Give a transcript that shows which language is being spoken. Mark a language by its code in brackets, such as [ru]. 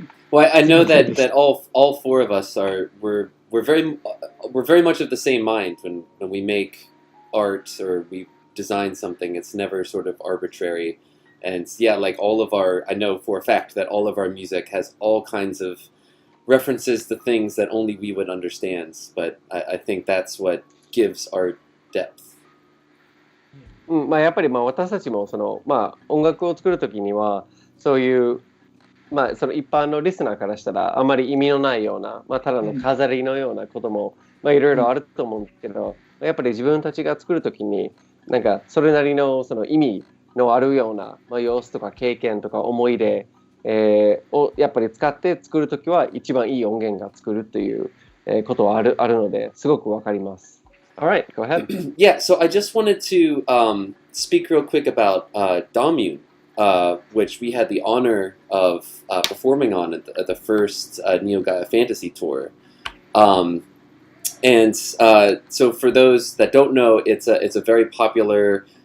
[en] Well, I know that all four of us we're very much of the same mind when we make art or we design something. It's never sort of arbitrary, and I know for a fact that all of our music has all kinds of references to things that only we would understand. But I think that's what gives our depth. [ja] やっぱり私たちも音楽を作るときにはそういうその一般のリスナーからしたらあまり意味のないような、ただの飾りのようなこともいろいろあると思うんですけど、やっぱり自分たちが作るときにそれなりのその意味のあるような、様子とか経験とか思い出、をやっぱり使って作るときは一番いい音源が作るという、ことはあるのですごくわかります。 [en] All right, go ahead. Yeah, so I just wanted to speak real quick about Damune, which we had the honor of performing on at the first Neo Gaia Phantasy tour. So for those that don't know, it's a very popular.